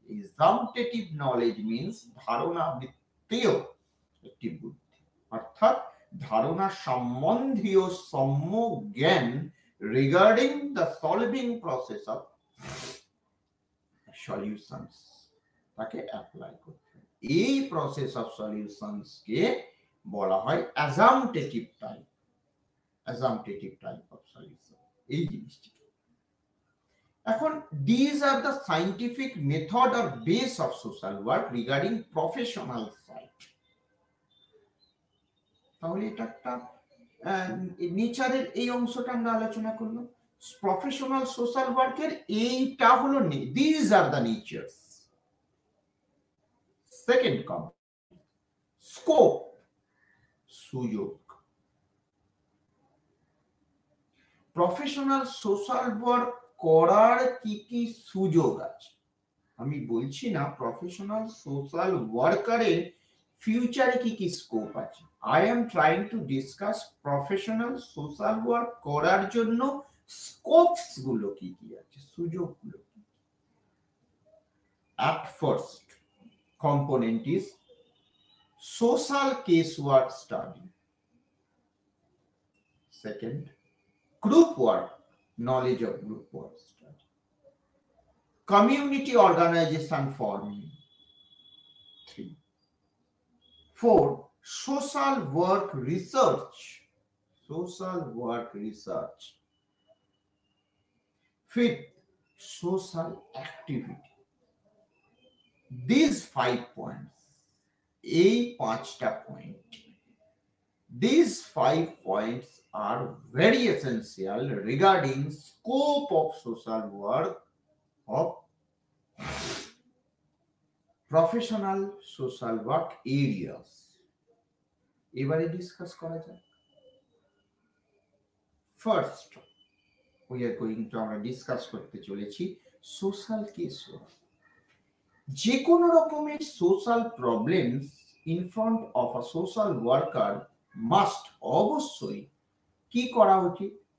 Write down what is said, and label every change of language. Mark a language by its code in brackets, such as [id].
[bn] অ্যাজাম্পটেটিভ knowledge means ধারণা ভিত্তিক একটি বুদ্ধি, অর্থাৎ ধারণা সম্বন্ধীয় সম্য জ্ঞান [en] regarding the solving process of solutions [bn] তাকে অ্যাপ্লাই করতে হবে। এই প্রসেস অফ সলিউশনস কে বলা হয় অ্যাজাম্পটেটিভ টাইপ, অ্যাজাম্পটেটিভ টাইপ অফ সলিউশন। এই জিনিসটি এখন, [en] these are the scientific method or base of social work regarding professional side। [bn] তাহলে এটা একটা নেচারের এই অংশটা আমরা আলোচনা করলাম। প্রফেশনাল সোশ্যাল ওয়ার্কের এইটা হলো [en] these are the natures। [bn] Second scope, সুযোগ। প্রফেশনাল সোশ্যাল ওয়ার্ক করার কি কি সুযোগ আছে? আমি বলছি না প্রফেশনাল সোশ্যাল ওয়ার্কারের ফিউচারে কি কি স্কোপ আছে। [en] I am trying to discuss [bn] professional social work করার জন্য স্কোপস গুলো কি কি আছে, সুযোগগুলো কি। [en] At first component is social casework study. Second, group work, knowledge of group work study. Community organization forming. 3. 4. Social work research. Social work research. 5th, social activity. These 5 points, [bn] এই 5টা point, [en] these 5 points are very essential regarding scope of social work of professional social work areas। [bn] এবারে discuss করা যাক। First [en] we are going to [bn] আমরা discuss করতে চলেছি social case work. যে কোনো রকমের social problems [en] in front of a social worker must, [bn] অবশ্যই কি করা উচিত?